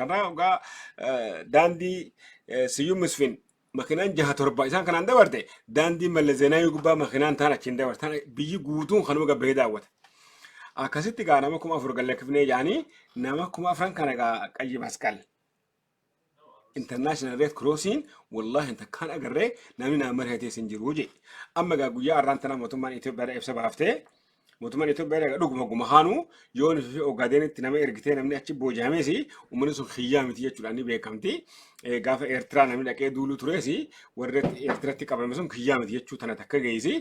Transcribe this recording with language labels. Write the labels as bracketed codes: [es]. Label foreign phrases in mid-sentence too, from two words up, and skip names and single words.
[om] Kanaa hoggaa daandii Siyyuu Misfin makinaan 6-7 isaan kanaan dabarte daandii Mallas Zeenaawii gubbaa makinaan ta'an achiin dabarte biyyi guutuun kanuma gabbahee daawwata. Akkasitti gaa nama 4,000 gallakkifnee jedhanii nama 4,000 kana gaa Qayyi Masqal [en] International Red Crossing [om] wallahi inta kan agarree namni nama marhatee sin jiru je. Amma gaa guyyaa har'aan tana mootummaan Itoophiyaa ibsa baaftee mootummaan Itoophiyaa dhuguma haanu yoon fi Ogaadenitti nama ergitee namni achi booji'amees uummanni sun xiyyaa miti jechuudhaan ni beekamti. Gaafa Eertiraa namni dhaqee duuluu turees warri Eertiraatti qabame sun xiyyaa miti jechuu tana takka geessi.